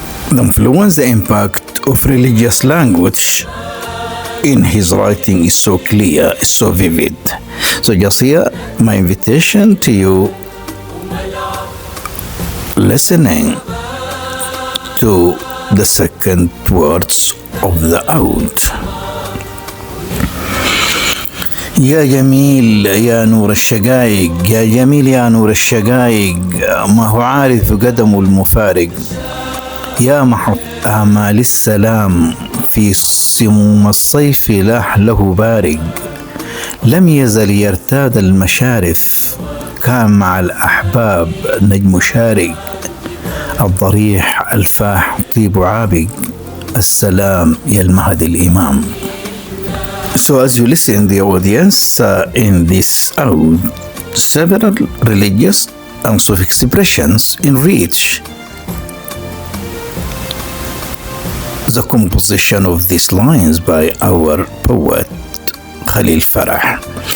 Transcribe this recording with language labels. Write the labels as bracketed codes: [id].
[en] The influence, the impact of religious language in his writing is so clear, is so vivid. So just here, my invitation to you, listening to the second words of the Oud. [ar] يا جميل يا نور الشقايق، يا جميل يا نور الشقايق، ما هو عارف قدم المفارق، يا محط آمال السلام في سموم الصيف لاح له بارق، لم يزل يرتاد المشارف، كان مع الأحباب نجم شارق، الضريح الفاح طيب عابق، السلام يا المهدي الإمام. [en] So as you listen the audience in this ode, several religious and Sufi expressions enrich the composition of these lines by our poet Khalil Farah.